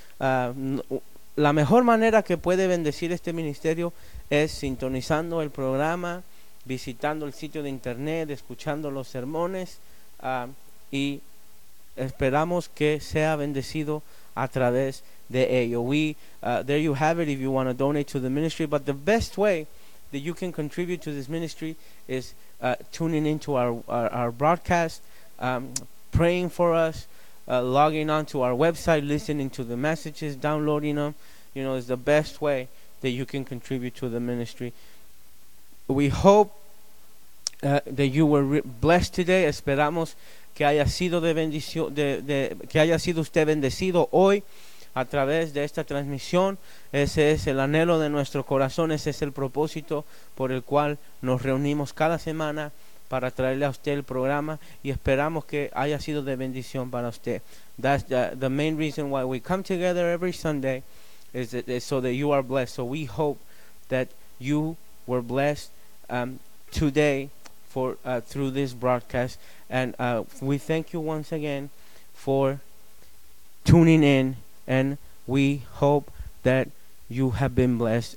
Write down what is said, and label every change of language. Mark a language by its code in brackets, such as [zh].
[es] La mejor manera que puede bendecir este ministerio es sintonizando el programa, visitando el sitio de internet, escuchando los sermones, y esperamos que sea bendecido a través de ello. [en] There you have it if you want to donate to the ministry. But the best way that you can contribute to this ministry is tuning into our broadcast, praying for us, logging on to our website, listening to the messages, downloading them. You know, it's the best way that you can contribute to the ministry. We hope that you were blessed today. [es] Esperamos que haya sido de bendición, que haya sido usted bendecido hoy a través de esta transmisión. Ese es el anhelo de nuestro corazón, ese es el propósito por el cual nos reunimos cada semana, para traerle a usted el programa, y esperamos que haya sido de bendición para usted. [en] That's the main reason why we come together every Sunday, is so that you are blessed. So we hope that you were blessed today through this broadcast, and we thank you once again for tuning in, and we hope that you have been blessed.